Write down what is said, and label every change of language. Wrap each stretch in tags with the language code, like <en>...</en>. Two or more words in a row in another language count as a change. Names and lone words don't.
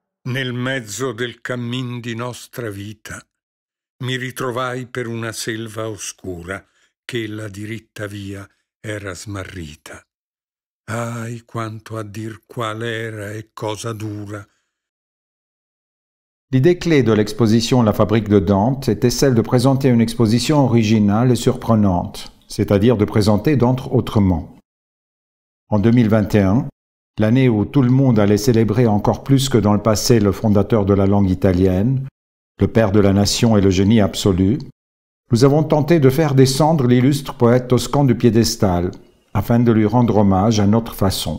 <it>Nel mezzo del cammin di nostra vita mi ritrovai per una selva oscura che la diritta via era smarrita. Ahi, quanto a dir qual era e cosa dura.</it> <fr>L'idée clé de l'exposition La Fabrique de Dante était celle de présenter une exposition originale et surprenante, c'est-à-dire de présenter Dante autrement. En 2021, l'année où tout le monde allait célébrer encore plus que dans le passé le fondateur de la langue italienne, le père de la nation et le génie absolu, nous avons tenté de faire descendre l'illustre poète toscan du piédestal, afin de lui rendre hommage à notre façon.</fr>